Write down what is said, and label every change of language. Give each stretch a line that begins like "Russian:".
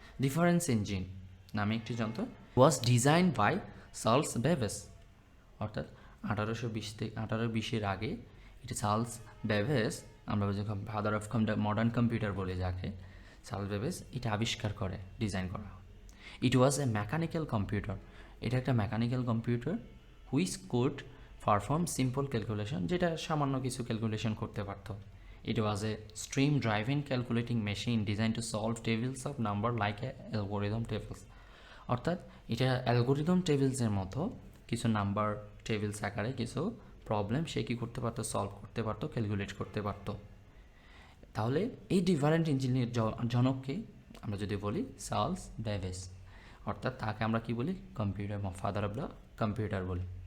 Bangla: Difference engine নামে একটি যন্ত্র
English: was design by
Bangla: চার্লস বেবেজ, অর্থাৎ 1820 আগে এটা চার্লস বেবেজ, আমরা যখন ফাদার অফ মডার্ন কম্পিউটার বলে যাকে, চার্লস বেবেজ এটা আবিষ্কার করে, ডিজাইন করা।
English: it was a mechanical computer,
Bangla: এটা একটা mechanical computer
English: which could perform simple calculation,
Bangla: যেটা সামান্য কিছু ক্যালকুলেশন করতে পারতো।
English: It was a stream driven calculating machine designed to solve tables of number like a algorithm tables,
Bangla: অর্থাৎ এটা অ্যালগোরিদম টেবিলসের মতো কিছু নাম্বার টেবিলস আকারে কিছু প্রবলেম সে কী করতে পারতো, সলভ করতে পারতো, ক্যালকুলেট করতে পারতো। তাহলে এই ডিফারেন্ট ইঞ্জিনের জনককে আমরা যদি বলি চার্লস বেবেজ, অর্থাৎ তাকে আমরা কি বলি, computer,
English: father of the computer
Bangla: বলি।